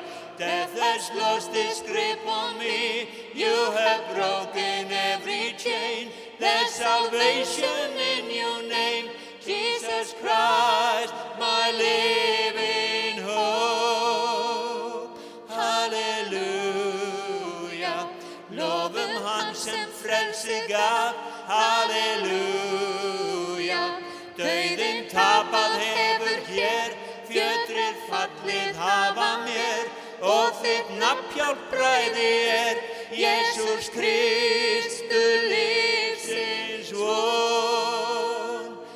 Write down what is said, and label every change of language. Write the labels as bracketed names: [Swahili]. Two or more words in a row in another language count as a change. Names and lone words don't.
[English] Death has lost its grip on me. You have broken every chain. There's salvation in your name, Jesus Christ, my living hope. [Icelandic] Halleluja. Lofum hann sem frelsi gaf. Halleluja. Dauðinn tapað hefur hér, fjötrir fallið hafa mér, og þitt nafn hjálpræði Jesús Kristur lífsins von.